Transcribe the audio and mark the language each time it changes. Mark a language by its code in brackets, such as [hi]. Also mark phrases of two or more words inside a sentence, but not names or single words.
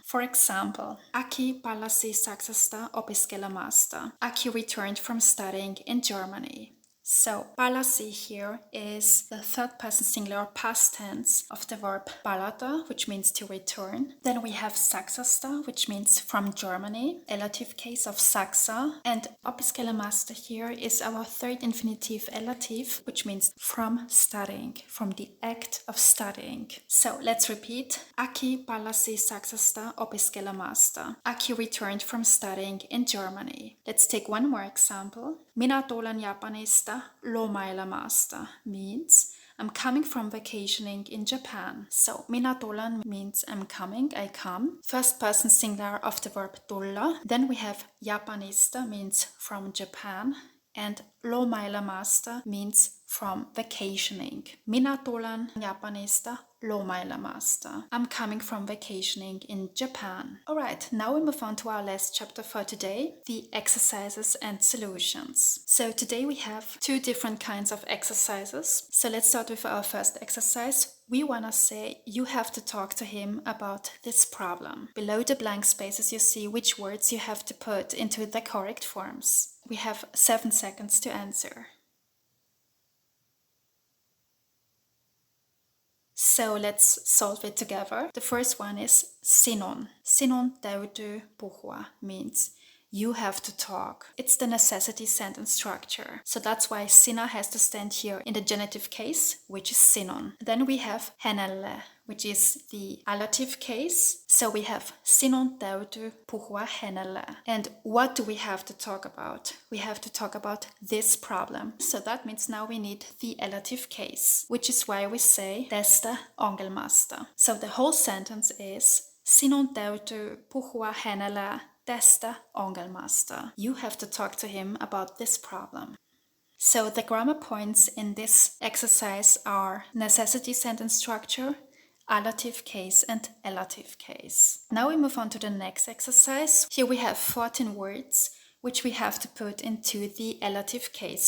[en] For example, [fi] Aki palasi Saksasta opiskelemasta. [en] Aki returned from studying in Germany. So, palasi here is the third person singular past tense of the verb palata, which means to return. Then we have Saksasta, which means from Germany, elative case of Saksa. And opiskelemasta here is our third infinitive elative, which means from studying, from the act of studying. So, let's repeat. [fi] Aki palasi Saksasta opiskelemasta. [en] Aki returned from studying in Germany. Let's take one more example. [fi] Minä tulen Japanista lomailemasta [en] means I'm coming from vacationing in Japan. So, [fi] minä tulen [en] means I'm coming, I come. First person singular of the verb tulla. Then we have Japanista means from Japan. And lomailemasta means from vacationing. [fi] Minä tulen Japanista lomailemasta. [en] I'm coming from vacationing in Japan. Alright, now we move on to our last chapter for today, the exercises and solutions. So today we have two different kinds of exercises. So let's start with our first exercise. We want to say you have to talk to him about this problem. Below the blank spaces you see which words you have to put into the correct forms. We have 7 seconds to answer. So let's solve it together. The first one is sinun. [fi] Sinun täytyy puhua [en] means you have to talk. It's the necessity sentence structure. So that's why sinä has to stand here in the genitive case, which is sinun. Then we have hänelle, which is the allative case. So we have [fi] sinun täytyy puhua hänelle. [en] And what do we have to talk about? We have to talk about this problem. So that means now we need the allative case, which is why we say [fi] tästä ongelmasta. [en] So the whole sentence is [fi] sinun täytyy puhua hänelle tästä ongelmasta. [en] You have to talk to him about this problem. So the grammar points in this exercise are necessity sentence structure, allative case and elative case. Now we move on to the next exercise. Here we have 14 words which we have to put into the elative case.